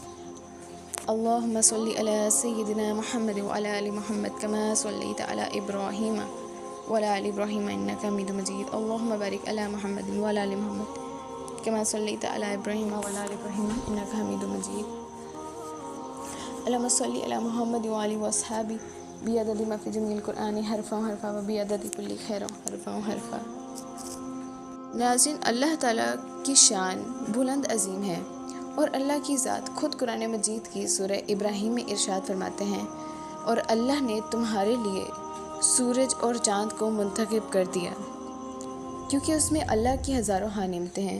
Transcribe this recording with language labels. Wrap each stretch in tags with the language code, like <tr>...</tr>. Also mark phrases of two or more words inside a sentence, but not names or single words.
<ar>اللہم صلی علی سیدنا محمد وعلی آل محمد کما صلیت علی ابراہیم وعلی آل ابراہیم انک حمید مجید۔ اللہم بارک علی محمد وعلی آل محمد کما صلیت علی ابراہیم وعلی آل ابراہیم انک حمید مجید۔ اللہم صلی علی محمد وعلی وصحابہ بعدد ما فی جمیع القرآن حرفا حرفا و بعدد کل خیر حرفا حرفا۔</ar> <ur>ناظرین، اللہ تعالیٰ کی شان بلند عظیم ہے، اور اللہ کی ذات خود قرآن مجید کی سورہ ابراہیم میں ارشاد فرماتے ہیں، اور اللہ نے تمہارے لیے سورج اور چاند کو منتخب کر دیا، کیونکہ اس میں اللہ کی ہزاروں نعمتیں ہیں۔</ur>